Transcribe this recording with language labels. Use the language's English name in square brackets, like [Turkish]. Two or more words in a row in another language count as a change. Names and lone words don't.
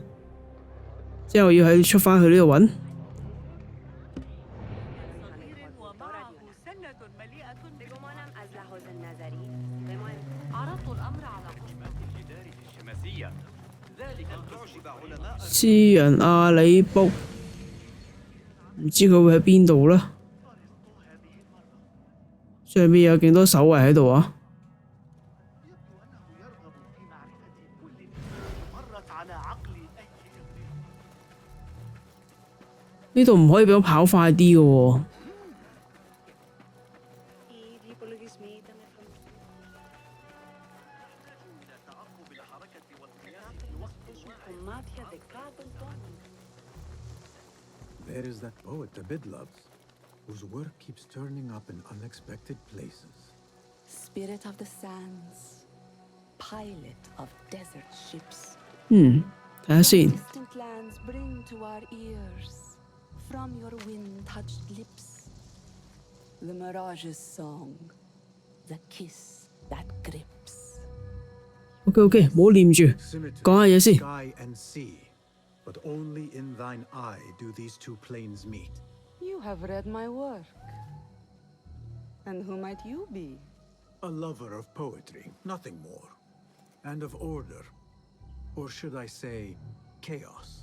[Cantonese] 之後要喺出返去呢度揾。詩人阿里卜，唔知佢會喺邊度呢？上面有勁多守衛喺度啊！呢度唔可以俾我跑快啲嘅喎。 [English] There is that poet the bid loves, whose work keeps turning up in unexpected places. Spirit of the sands, pilot of desert ships. [Cantonese] 睇下先。 [English] Distant lands bring to our ears, from your wind-touched lips, the Mirage's song, the kiss that grips. [Cantonese] OK， 唔好念住，講下嘢先。 [English] Sky and sea, but only in thine eye do these two planes meet. You have read my work. And who might you be? A lover of poetry, nothing more. And of order. Or should I say, chaos.